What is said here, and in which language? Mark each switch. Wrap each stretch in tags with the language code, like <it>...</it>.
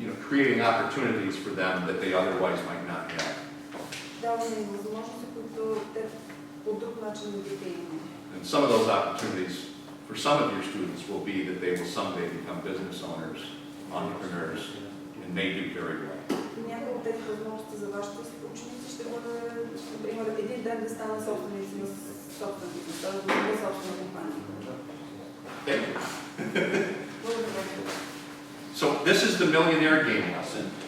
<en>Creating opportunities for them that they otherwise might not have.</en> <bg>Даваме им възможности, които те по друг начин не биха имали. And some of those opportunities for some of your students will be that they will someday become business owners, entrepreneurs, and may do very well. Някои от тези възможности за вашите ученици ще бъде, например, един ден да станат собственици на собствен бизнес, т.е. да бъде собствена компания.</bg> <en>Thank you. So this is the millionaire game lesson.</en>